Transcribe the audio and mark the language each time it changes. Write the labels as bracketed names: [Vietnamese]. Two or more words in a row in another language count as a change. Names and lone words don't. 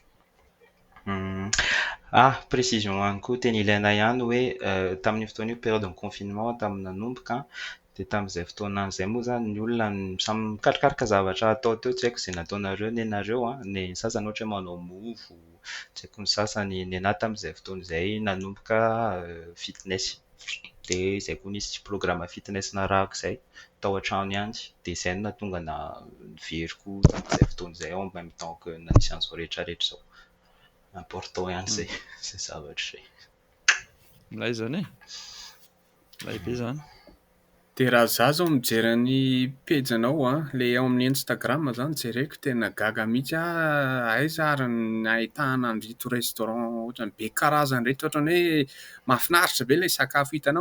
[Malagasy] Précision ihany koa tena ilaina ihany hoe tamin'ny fotoana io période ny confinement tamin'ny nanomboka dia tamin'izay fotoana izay moa zany ny olona samy mikarokaroka zavatra atao teo tsy haiko izay nataonareo nenareo. Ny sasany ohatra hoe manao mofo, tsy haiko ny sasany. Ny anahy tamin'izay fotoana izay nanomboka fitness. Dia izay koa nisy programme fitness narahako izay tao an-trano ihany. Dia izay no nahatonga niveriko tamin'izay fotoana izay [French] en même temps que [Malagasy] nanisy an'izao rehetrarehetra izao. Important ihany izay zavatra izay. Milay zany e. Milay be zany. Dia raha izaho zao mijery ny pejinao ilay ao amin'ny Instagram zany jereko tena gaga mihitsy aiza ary ny ahitana an'reto restaurant ohatrany be karazany reto ohatrany hoe mahafinaritra be ilay sakafo hitanao.